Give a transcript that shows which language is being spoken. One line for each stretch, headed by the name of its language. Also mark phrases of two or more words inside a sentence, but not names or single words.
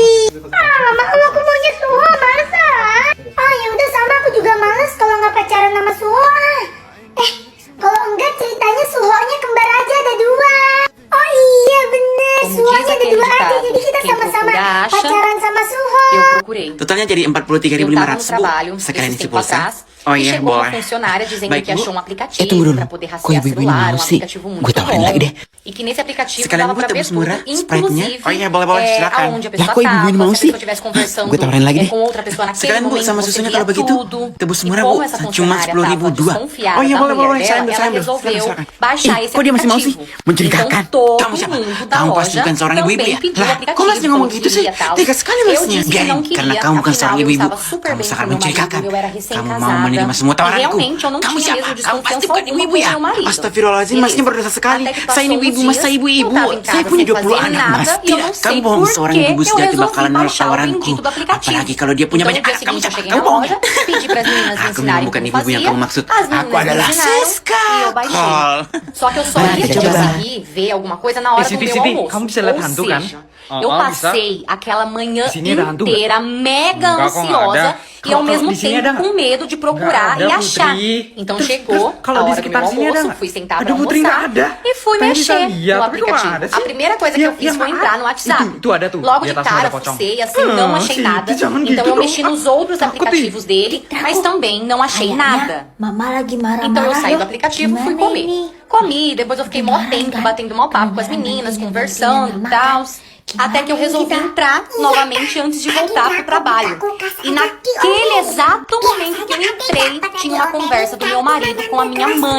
Indonesian: Ah, mau, aku maunya Suho, males ah. Ah, ya udah sama, aku juga males kalau nggak pacaran sama Suho ah. Kalau enggak ceritanya Suhonya kembar aja ada 2. Oh iya bener, Suhonya ada 2 aja. Jadi kita sama-sama pacaran sama Suho.
Portuguese: Eu procurei.
Indonesian: Totalnya jadi
Portuguese: Eu tava no
Indonesian: 43.500, Bu.
Portuguese: trabalho
Indonesian: Sekalian
Portuguese: esse
Indonesian: isi
Portuguese: tempo
Indonesian: pulsa.
Portuguese: atrás
Indonesian: Oh
Portuguese: e
Indonesian: iya,
Portuguese: chegou uma
Indonesian: boleh.
Portuguese: funcionária dizendo
Indonesian: Baik,
Portuguese: que
Indonesian: Bu.
Portuguese: achou um
Indonesian: Tunggu
Portuguese: aplicativo
Indonesian: dulu.
Portuguese: para poder
Indonesian: Kok
Portuguese: rastrear
Indonesian: ibu-ibu ini
Portuguese: celular,
Indonesian: mau
Portuguese: um
Indonesian: sih?
Portuguese: aplicativo
Indonesian: Gue
Portuguese: muito
Indonesian: tawarin
Portuguese: bom.
Indonesian: lagi deh.
Portuguese: E que nesse aplicativo
Indonesian: Sekalian
Portuguese: dava
Indonesian: Bu
Portuguese: pra ver
Indonesian: tebus
Portuguese: tudo,
Indonesian: murah, Sprite-nya.
Portuguese: inclusive
Indonesian: Oh iya, boleh, silakan.
Portuguese: aonde a
Indonesian: Lah,
Portuguese: pessoa
Indonesian: kok ibu-ibu ini
Portuguese: tava,
Indonesian: mau
Portuguese: se a
Indonesian: sih?
Portuguese: pessoa estivesse conversando
Indonesian: Gue tawarin lagi deh.
Portuguese: com outra pessoa naquele
Indonesian: Sekalian Bu
Portuguese: momento,
Indonesian: sama
Portuguese: você
Indonesian: susunya
Portuguese: via
Indonesian: kalau begitu
Portuguese: tudo.
Indonesian: tebus
Portuguese: E
Indonesian: murah
Portuguese: como
Indonesian: Bu,
Portuguese: essa
Indonesian: cuma
Portuguese: funcionária
Indonesian: 10.000
Portuguese: tava
Indonesian: 2.
Portuguese: desconfiada
Indonesian: Oh iya
Portuguese: da
Indonesian: boleh,
Portuguese: mulher
Indonesian: saya
Portuguese: dela,
Indonesian: ambil,
Portuguese: ela
Indonesian: saya ambil.
Portuguese: resolveu
Indonesian: Silakan.
Portuguese: baixar esse
Indonesian: Kok dia masih mau sih?
Portuguese: aplicativo.
Indonesian: Mencurigakan.
Portuguese: Então todo
Indonesian: Kamu siapa?
Portuguese: mundo da
Indonesian: Kamu pasti
Portuguese: loja
Indonesian: bukan seorang ibu-ibu ya?
Portuguese: também pediu o
Indonesian: Lah,
Portuguese: aplicativo,
Indonesian: kok masnya ngomong
Portuguese: falou
Indonesian: gitu
Portuguese: que
Indonesian: sih?
Portuguese: queria tal.
Indonesian: Tega sekali
Portuguese: Eu
Indonesian: masnya.
Portuguese: disse que não
Indonesian: Geng, karena
Portuguese: queria,
Indonesian: kamu bukan seorang
Portuguese: afinal eu
Indonesian: ibu-ibu.
Portuguese: estava super
Indonesian: Kamu
Portuguese: bem
Indonesian: sangat
Portuguese: com meu marido,
Indonesian: mencurigakan.
Portuguese: eu era
Indonesian: Kamu mau
Portuguese: recém-casada.
Indonesian: menerima semua
Portuguese: E
Indonesian: tawaranku.
Portuguese: realmente eu não
Indonesian: Kamu
Portuguese: tinha
Indonesian: siapa?
Portuguese: mesmo
Indonesian: Kamu
Portuguese: desconfiança
Indonesian: pasti bukan
Portuguese: alguma
Indonesian: ibu-ibu
Portuguese: com
Indonesian: ya?
Portuguese: meu marido.
Indonesian: Astagfirullahaladzim,
Portuguese: Beleza.
Indonesian: masnya berdosa sekali.
Portuguese: Até que
Indonesian: Saya ini
Portuguese: passou uns
Indonesian: ibu-ibu, mas
Portuguese: dias,
Indonesian: saya ibu-ibu.
Portuguese: eu tava em
Indonesian: Saya
Portuguese: casa
Indonesian: punya
Portuguese: sem
Indonesian: 20
Portuguese: fazer
Indonesian: anak,
Portuguese: nada,
Indonesian: mas
Portuguese: e eu
Indonesian: tidak.
Portuguese: não
Indonesian: Kamu
Portuguese: sei
Indonesian: bohong
Portuguese: por
Indonesian: seorang
Portuguese: que
Indonesian: ibu
Portuguese: eu
Indonesian: sejati
Portuguese: resolvi
Indonesian: bakalan nolak
Portuguese: baixar o
Indonesian: tawaranku.
Portuguese: bendito do aplicativo.
Indonesian: Apalagi kalau dia punya
Portuguese: Então,
Indonesian: banyak
Portuguese: no dia
Indonesian: anak. Kamu
Portuguese: seguinte, eu
Indonesian: siapa?
Portuguese: cheguei
Indonesian: Kamu
Portuguese: na
Indonesian: bohong.
Portuguese: loja, pedi para as meninas me
Indonesian: Aku
Portuguese: ensinarem
Indonesian: memang bukan
Portuguese: como
Indonesian: ibu-ibu yang
Portuguese: fazia.
Indonesian: kamu maksud.
Portuguese: As
Indonesian: Aku
Portuguese: meninas me
Indonesian: adalah
Portuguese: ensinaram
Indonesian: Siska.
Portuguese: e eu baixei.
Indonesian: Kol.
Portuguese: Só que eu só
Indonesian: Mari,
Portuguese: ia
Indonesian: coba.
Portuguese: conseguir ver alguma coisa na hora do
Indonesian: Siti,
Portuguese: meu
Indonesian: Siti,
Portuguese: almoço.
Indonesian: kamu bisa lihat
Portuguese: Ou
Indonesian: hantu kan?
Portuguese: seja,
Indonesian: Oh,
Portuguese: eu
Indonesian: oh,
Portuguese: passei aquela manhã
Indonesian: Di sini ada hantu
Portuguese: inteira mega
Indonesian: Enggak, kok nggak
Portuguese: ansiosa
Indonesian: ada.
Portuguese: e ao
Indonesian: Kalau
Portuguese: mesmo
Indonesian: di sini
Portuguese: tempo
Indonesian: ada
Portuguese: com medo de procurar
Indonesian: Nggak
Portuguese: e
Indonesian: ada,
Portuguese: achar.
Indonesian: Putri.
Portuguese: Então
Indonesian: Terus
Portuguese: chegou
Indonesian: kalau
Portuguese: a
Indonesian: di
Portuguese: hora do meu
Indonesian: sekitar sini ada
Portuguese: almoço,
Indonesian: nggak?
Portuguese: fui sentar
Indonesian: Aduh,
Portuguese: pra
Indonesian: Putri, nggak
Portuguese: almoçar
Indonesian: ada.
Portuguese: e fui
Indonesian: Pengen bisa
Portuguese: mexer
Indonesian: lihat,
Portuguese: no
Indonesian: tapi kok nggak
Portuguese: aplicativo.
Indonesian: ada
Portuguese: A
Indonesian: sih?
Portuguese: primeira coisa que
Indonesian: Yang-
Portuguese: eu fiz
Indonesian: yang
Portuguese: foi
Indonesian: mana?
Portuguese: entrar no WhatsApp.
Indonesian: Itu ada tuh,
Portuguese: Logo
Indonesian: di
Portuguese: de
Indonesian: atasnya
Portuguese: cara
Indonesian: ada pocong.
Portuguese: fucei assim, não achei
Indonesian: Siti,
Portuguese: nada.
Indonesian: jangan
Portuguese: Então
Indonesian: gitu
Portuguese: eu
Indonesian: dong.
Portuguese: mexi nos outros
Indonesian: Takut,
Portuguese: aplicativos dele, mas também não achei nada.
Indonesian: Mama lagi marah-marah.
Portuguese: Então eu saí
Indonesian: ya.
Portuguese: do aplicativo e fui
Indonesian: Gimana
Portuguese: comer.
Indonesian: ini?
Portuguese: Comi, depois eu fiquei mó tempo batendo mó papo com as meninas, conversando e tal. Até que eu resolvi entrar novamente antes de voltar pro trabalho. E naquele exato momento que eu entrei, tinha uma conversa do meu marido com a minha mãe.